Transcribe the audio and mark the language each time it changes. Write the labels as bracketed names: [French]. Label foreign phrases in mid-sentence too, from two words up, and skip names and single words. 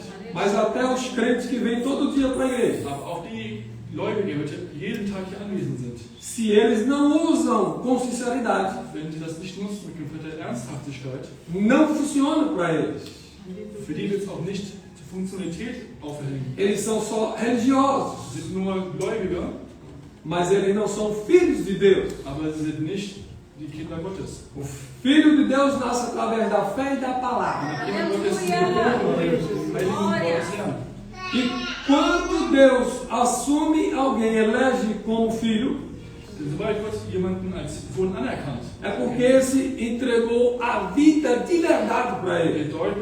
[Portuguese] Mas até os crentes que vêm todo dia para a igreja. [German] Aber auch die Gläubige, die jeden Tag hier anwesend sind. [Portuguese] Se eles não usam com sinceridade, [German] wenn sie das nicht nutzen mit kompletter Ernsthaftigkeit, [Portuguese] não funciona para eles. [German] Für die wird es auch nicht zur Funktionalität aufhängen. [Portuguese] Eles são só religiosos. [German] Sie sind nur Gläubige, [Portuguese] mas eles não são filhos de Deus. [German] Aber sie sind nicht die Kinder Gottes. [Portuguese] O Filho de Deus nasce através da fé e da palavra. E quando Deus assume alguém, elege como filho, é porque esse entregou a vida de verdade para ele.